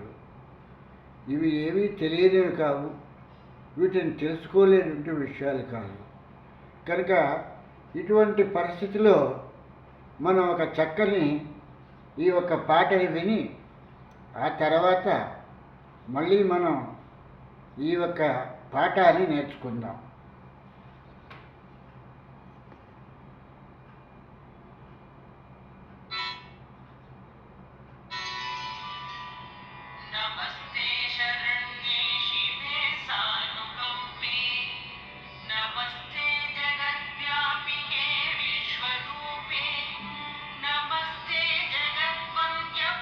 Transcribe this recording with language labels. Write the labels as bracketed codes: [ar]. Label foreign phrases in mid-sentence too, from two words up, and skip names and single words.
[te] ఇవి ఏవీ తెలియనివి కావు, వీటిని తెలుసుకోలేనటువంటి విషయాలు కాదు. కనుక ఇటువంటి పరిస్థితిలో మనం ఒక చక్కని ఈ ఒక పాటని విని ఆ తర్వాత మళ్ళీ మనం ఈ యొక్క పాఠాన్ని నేర్చుకుందాం. [sa] नमस्ते शरण्ये शिवे सानुकंपे नमस्ते जगद्व्यापिके विश्वरूपे नमस्ते जगद्वन्द्य